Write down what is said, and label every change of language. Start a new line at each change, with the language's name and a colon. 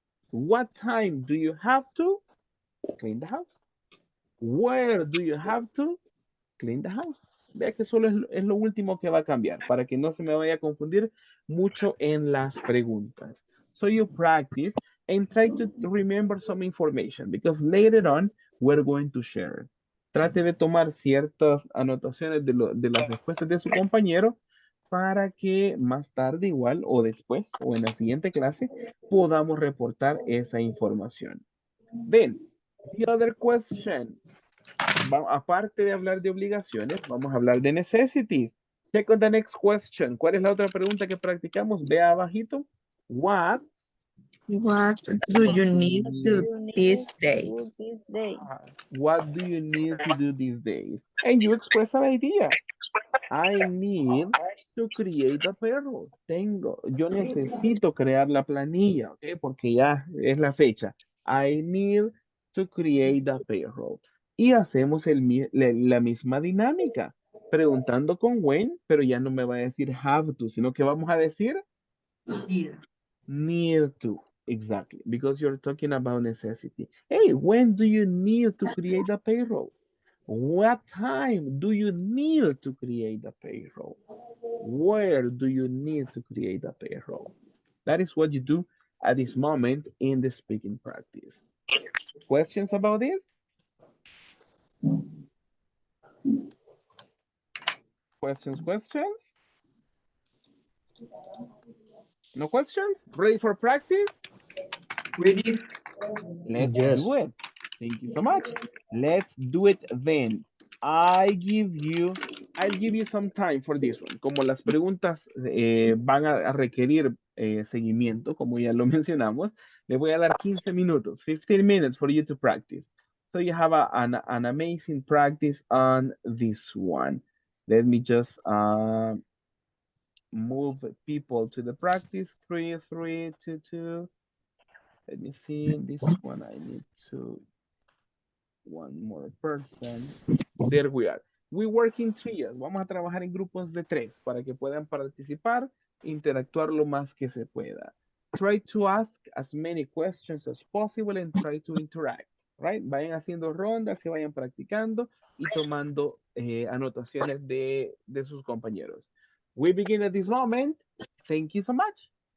English: What time do you have to clean the house? Where do you have to clean the house?
Spanish: Vea que solo es lo último que va a cambiar para que no se me vaya a confundir mucho en las preguntas.
English: So you practice and try to remember some information because later on we're going to share.
Spanish: Trate de tomar ciertas anotaciones de las respuestas de su compañero para que más tarde igual o después o en la siguiente clase podamos reportar esa información.
English: Then, the other question.
Spanish: Aparte de hablar de obligaciones, vamos a hablar de necessities.
English: Check on the next question.
Spanish: ¿Cuál es la otra pregunta que practicamos? Vea abajito.
English: What do you need to You need this to day? do this day. what do you need to do these days? And you express an idea. I need to create a payroll.
Spanish: Yo necesito crear la planilla, ¿ok? Porque ya es la fecha.
English: I need to create a payroll.
Spanish: Y hacemos la misma dinámica, preguntando con when, pero ya no me va a decir
English: have to,
Spanish: sino que vamos a decir
English: need to. Exactly, because you're talking about necessity. Hey, when do you need to create a payroll? What time do you need to create a payroll? Where do you need to create a payroll? That is what you do at this moment in the speaking practice. Questions about this? Questions? No questions? Ready for practice? Ready? Let's Yes. do it. Thank you so much. Let's do it then. I'll give you some time for this one.
Spanish: Como las preguntas van a requerir seguimiento, como ya lo mencionamos, le voy a dar 15 minutos,
English: 15 minutes for you to practice. So you have an amazing practice on this one. Let me just move people to the practice. 3, 3, 2, 2. Let me see this one. I need to one more person. There we are. We work in trios.
Spanish: Vamos a trabajar en grupos de 3 para que puedan participar, interactuar lo más que se pueda.
English: Try to ask as many questions as possible and try to interact. Right?
Spanish: Vayan haciendo rondas y vayan practicando y tomando anotaciones de sus compañeros.
English: We begin at this moment. Thank you so much.